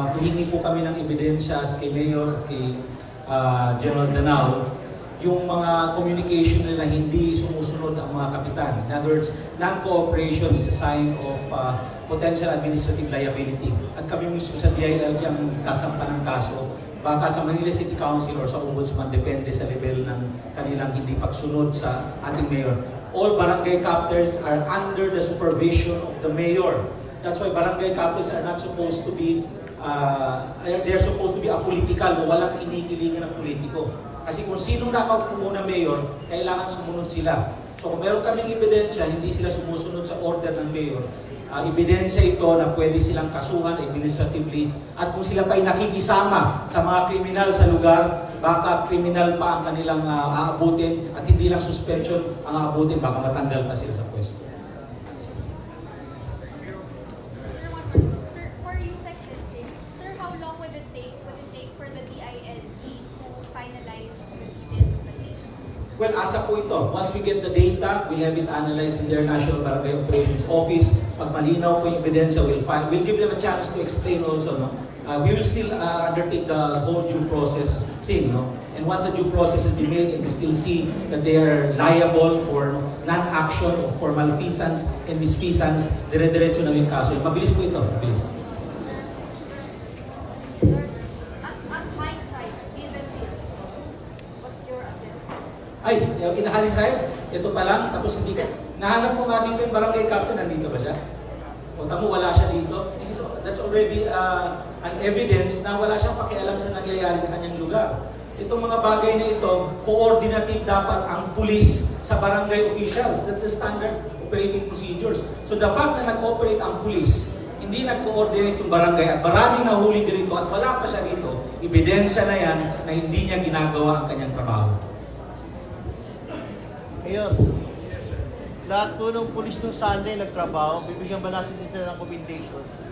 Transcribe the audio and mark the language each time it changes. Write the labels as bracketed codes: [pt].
[tl] Hihingi po kami ng ebidensya kay Mayor at kay General Danao, yung mga communication nila hindi sumusunod ang mga kapitan. [en] In other words, non-cooperation is a sign of potential administrative liability. [tl] At kami mismo sa DILG ang sasampa ng kaso, baka sa Manila City Council or sa Ombudsman, depende sa level ng kanilang hindi pagsunod sa ating mayor. [en] All barangay captors are under the supervision of the mayor. That's why barangay captors are not supposed to be, they're supposed to be apolitical [tl] o walang kinikilingan ng politiko. Kasi kung sinong nakaupo muna mayor, kailangan sumunod sila. So kung meron kaming ebidensya, hindi sila sumusunod sa order ng mayor, ebidensya ito na pwede silang kasuhan administratively, at kung sila pa'y nakikisama sa mga kriminal sa lugar, baka kriminal pa ang kanilang aabutin at hindi lang suspension ang aabutin, baka matanggal pa sila sa pwesto. [en] Sir, for Usec Densing, sir, how long would it take for the DILG to finalize the details of the case? [tl] Well, asa po ito. [en] Once we get the data, we'll have it analyzed with their National Barangay Operations Office. [tl] Pag malinaw po yung ebidensya, [en] we'll give them a chance to explain also. No? We will still undertake the whole due process thing. No? And once the due process has been made and we still see that they are liable for non-action or for malfeasance and misfeasance, [tl] dire-diretso na yung kaso. Mabilis po ito. Mabilis. [en] At hindsight, given this, what's your assessment? [tl] Ay, inahalin sa'yo, ito pa lang, tapos hindi ka, nahanap mo nga dito yung barangay captain, nandito ba siya? O tamo, wala siya dito. [en] That's already an evidence [tl] na wala siyang pakialam sa nangyayari sa kanyang lugar. Itong mga bagay na ito, coordinative dapat ang pulis sa barangay officials. [en] That's the standard operating procedures. So the fact [tl] na nag-operate ang pulis, hindi nag-coordinate yung barangay at maraming nahuli dito at wala pa siya dito, ebidensya na yan na hindi niya ginagawa ang kanyang trabaho. Ngayon, lahat po ng pulis ng Sunday nagtrabaho, bibigyan ba natin sila ng commendation?